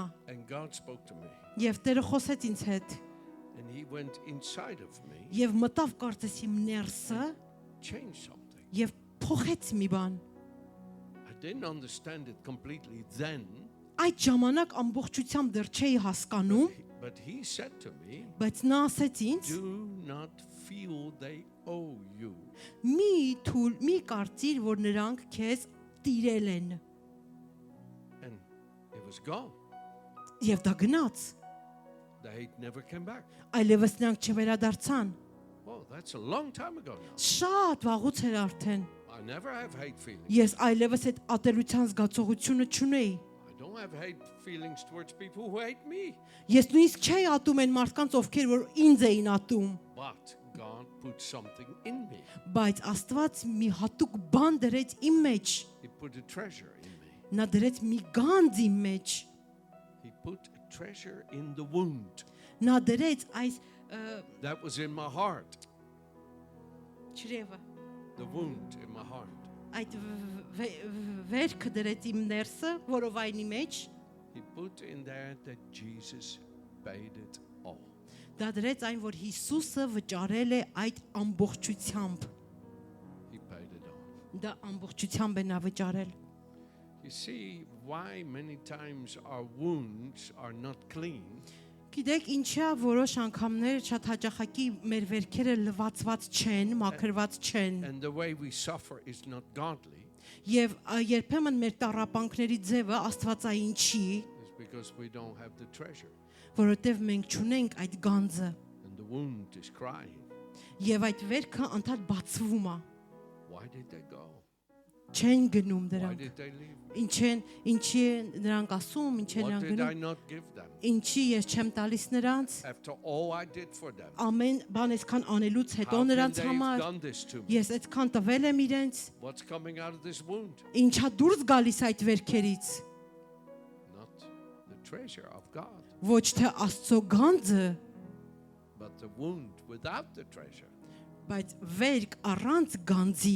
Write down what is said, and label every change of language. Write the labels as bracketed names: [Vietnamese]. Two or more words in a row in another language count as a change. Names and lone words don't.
[English] And God spoke to me, [Armenian] Եվ Տերը խոսեց ինձ հետ, [English] and He went inside of me, [Armenian] եւ մտավ կարծես իմ ներսը [English] changed something. [Armenian] եւ փոխեց մի բան։ [English] I didn't understand it completely then, [Armenian] Այդ ժամանակ ամբողջությամբ դեռ չէի հասկանում, [English] but He said to me, [Armenian] բայց նա ասեց ինձ. [English] do not feel they owe you. [Armenian] Մի կարծիր, որ նրանք քեզ տիրել են։ [English] And it was gone. [Armenian] Եվ դա գնաց։ [English] The hate never came back. [Armenian] Այլևս նրանք չվերադարձան։ [English] Oh, that's a long time ago now. [Armenian] Շատ վաղուց էր արդեն։ [English] I never have hate feelings. [Armenian] Ես այլևս այդ ատելության զգացողությունը չունեի։ [English] I don't have hate feelings towards people who hate me. [Armenian] Ես նույնիսկ չէի ատում այն մարդկանց, ովքեր որ ինձ էին ատում, [English] But God put something in me. [Armenian] բայց Աստված մի հատուկ բան դրեց իմ մեջ։ [English] He put a treasure in me. [Armenian] Նա դրեց մի գանձ իմ մեջ։ [English] He put a treasure in the wound. [Armenian] Նա դրեց այս [English] That was in my heart. [Armenian] ճրևը, [English] The wound in my heart. [Armenian] այդ վերքը դրեց իմ ներսը, որովայնի մեջ, [English] He put in there that Jesus paid it all. [Armenian] դա դրեց այն, որ Հիսուսը վճարել է այդ ամբողջությամբ։ [English] He paid it all. [Armenian] Դա ամբողջությամբ է նա վճարել։ [English] You see why many times our wounds are not clean? [Armenian] Գիտեք ինչա որոշ անգամներ շատ հաճախակի մեր վերքերը լվացված չեն, մաքրված չեն, [English] And the way we suffer is not godly. [Armenian] եւ երբեմն մեր տառապանքների ձևը աստվածային չի, [English] It's because we don't have the treasure. [Armenian] որովհետեւ մենք չունենք այդ գանձը, [English] And the wound is crying. [Armenian] եւ այդ վերքը անդադ բացվում է, [English] Why did they go? [Armenian] չեն գնում [English] Why [Armenian] դրանք։ [English] did they leave? [Armenian] Ինչի նրանք ասում, ինչ են [English] What [Armenian] նրանք [English] did I [Armenian] գնում, [English] not give them? [Armenian] ինչի ես չեմ տալիս նրանց, [English] After all I did for them. [Armenian] ամեն բան այսքան անելուց հետո [English] How can [Armenian] նրանց [English] they [Armenian] համար [English] have done this to me? [Armenian] ես այդքան տվել եմ իրենց, [English] What's coming out of this wound? [Armenian] ինչա դուրս գալիս այդ վերքերից, [English] Not the treasure of God, [Armenian] ոչ թե Աստծո գանձը, [English] but the wound without the treasure. [Armenian] բայց վերք առանց գանձի